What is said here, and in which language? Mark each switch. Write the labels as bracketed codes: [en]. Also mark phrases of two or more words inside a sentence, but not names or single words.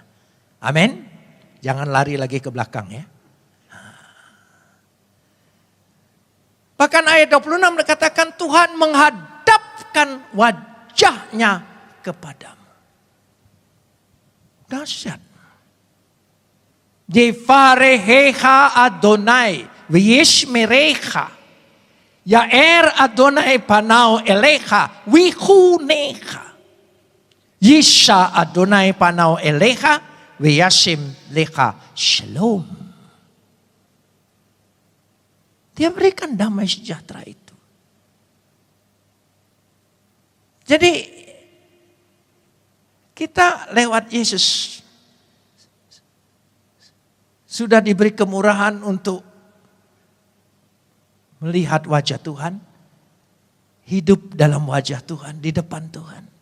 [id] Amin. Jangan lari lagi ke belakang ya. Bahkan ayat 26 dikatakan Tuhan menghadapkan wajahnya kepadamu. Dahsyat. [he] יברכך אדוני וישמרך. יאר אדוני פניו אליך ויחנך. ישא אדוני פניו אליך וישם לך שלום. [id] Dia berikan damai sejahtera itu. Jadi kita lewat Yesus sudah diberi kemurahan untuk melihat wajah Tuhan, hidup dalam wajah Tuhan, di depan Tuhan.